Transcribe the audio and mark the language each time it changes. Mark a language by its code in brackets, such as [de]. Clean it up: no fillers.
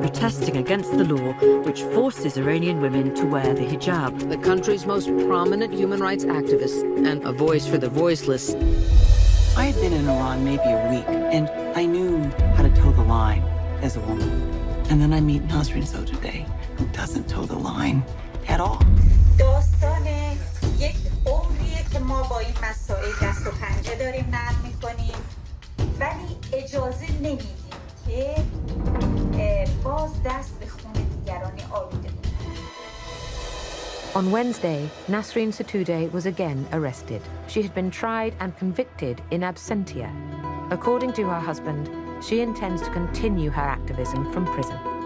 [en] Protesting against the law which forces Iranian women to wear the hijab. The country's most prominent human rights activist and a voice for the voiceless. I had been in Iran maybe a week, and I knew how to toe the line as a woman. And then I meet Nasarin Soutudeh, who doesn't toe the line at all. [fa] داستان یک عمریه که ما با این مسائل دست و پنجه داریم نرم میکنیم ولی اجازه نمیدیم که باز دست به خون دیگران آلوده کنیم. [en] On Wednesday, Nasserine Soutudeh was again arrested. She had been tried and convicted in absentia. According to her husband, she intends to continue her activism from prison.